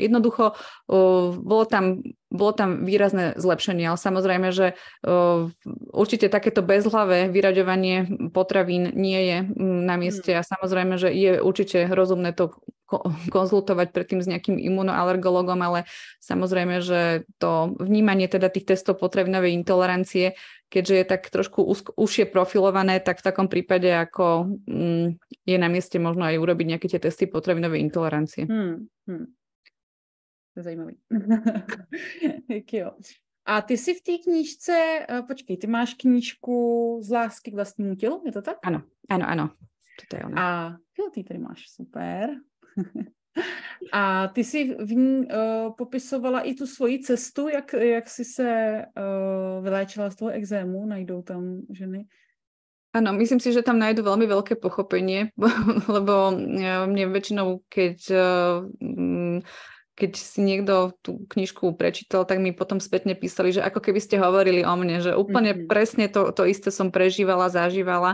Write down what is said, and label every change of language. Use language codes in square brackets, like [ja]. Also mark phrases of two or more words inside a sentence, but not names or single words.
[sk] Jednoducho bolo tam výrazné zlepšenie, ale samozrejme, že určite takéto bezhlavé vyraďovanie potravín nie je na mieste a samozrejme, že je určite rozumné to konzultovať predtým s nejakým imunoalergologom, ale samozrejme, že to vnímanie teda tých testov potravinovej intolerancie, keďže je tak trošku užšie profilované, tak v takom prípade ako je na mieste možno aj urobiť nejaké tie testy potravinovej intolerancie. [cs] To je zajímavý. Jo. A ty si v té knížce, počkej, ty máš knížku Z lásky k vlastnímu tělu, je to tak? [sk] Áno. To je ona. [cs] A jo, ty tady máš, super. A ty si v ní popisovala i tu svoji cestu, jak jsi se vyléčila z toho exému, najdou tam ženy? [sk] Áno, myslím si, že tam nájdu veľmi veľké pochopenie, lebo mne väčšinou, keď keď si niekto tú knižku prečítal, tak mi potom spätne písali, že ako keby ste hovorili o mne, že úplne presne to isté som prežívala, zažívala.